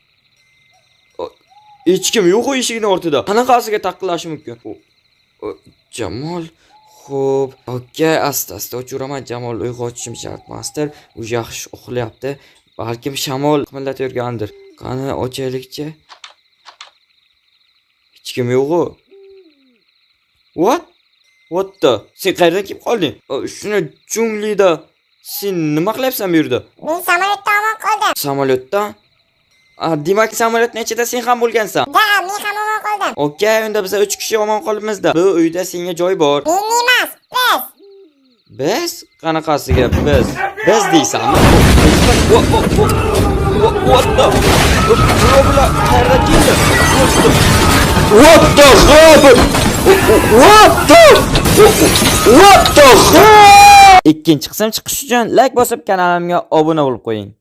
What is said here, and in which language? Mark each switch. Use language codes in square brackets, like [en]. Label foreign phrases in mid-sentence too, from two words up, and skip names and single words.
[uz] Hech kim yo'q eshikning ortida. Qanaqasiga taqillashi mumkin? Jamol, xo'p. Okay, asta-asta o'chiraman. Jamol uyg'otishim shart emasdir. U yaxshi uxlayapti. Balkim shamol qimillatayotgandir. Qani ochaylikchi. Hech kim yo'q-ku. [en] What the? [uz] Sen qayerdan kelib qolding? Shuni junglida sen nima qilyapsan bu yerda? Men samolyotda omon qoldim. Samolyotda? Demak samolyotning ichida sen ham bo'lgansan. Da, men ham omon qoldim. Okay, unda biz 3 kishi omon qolibmiz-da. Bu uyda senga joy bor. Men emas, biz. Biz? Qanaqasiga biz? Biz deysanmi? [en] What the? [uz] Robla, qayerdan keldi? [en] What the [uz] Ikkinchi qism chiqish uchun like bosib kanalimga obuna bo'lib qo'ying.